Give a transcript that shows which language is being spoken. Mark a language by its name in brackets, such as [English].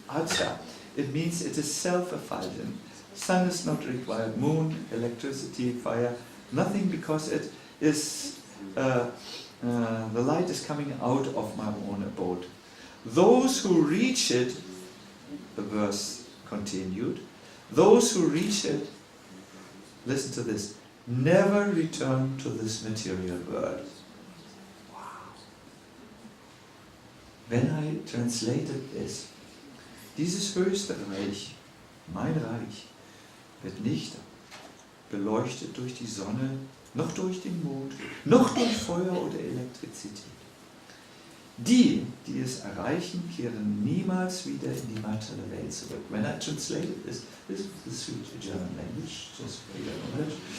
[English] Acha, it means it is self-effulgent. Sun is not required, moon, electricity, fire, nothing, because it is, the light is coming out of my own abode. Those who reach it, the verse continued, those who reach it, listen to this, never return to this material world. Wow. When I translated this, [German] dieses höchste Reich, mein Reich, wird nicht beleuchtet durch die Sonne, noch durch den Mond, noch durch Feuer oder Elektrizität. Die, die es erreichen, kehren niemals wieder in die materielle Welt zurück. [English] When I translated this is the sweet German language, just for your knowledge.